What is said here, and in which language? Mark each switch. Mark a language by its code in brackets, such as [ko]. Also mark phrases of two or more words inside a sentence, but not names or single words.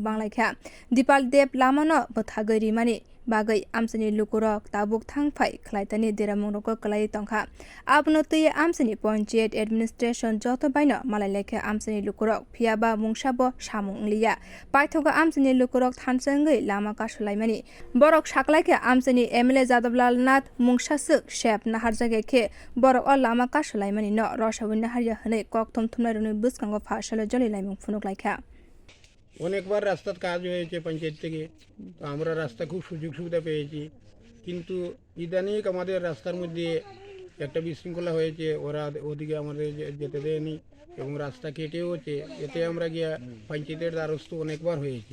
[trp] banglai kha Dipal Dev lama no bathagari mani bagai amsani lukurok tabuk thangpai khlaitani deramungro kalai tongkha abno tui amsani [en] panchayat administration [trp] joto baino malai lekha amsani lukurok phiaba mungsabo samung liya paithoga amsani lukurok thansangai lama kasulaimani borok saklaike amsani MLA Jadablal Nath mungsasuk shep naharjage khe borok o lama kasulaimani no rosawin naharya hne kokthom thumnaruni buskango phasala joli laimung phunuklaikha [bn] অনেকবার রাস্তার কাজ হয়েছে পঞ্চায়েত থেকে তো আমরা রাস্তা খুব সুযোগ সুবিধা পেয়েছি কিন্তু ইদানিং আমাদের রাস্তার মধ্যে একটা বিশৃঙ্খলা হয়েছে ওরা ওদিকে আমাদের যেতে দেয়নি এবং রাস্তা কেটেওছে এতে আমরা গিয়া পঞ্চায়েতের দ্বারস্থ অনেকবার হয়েছি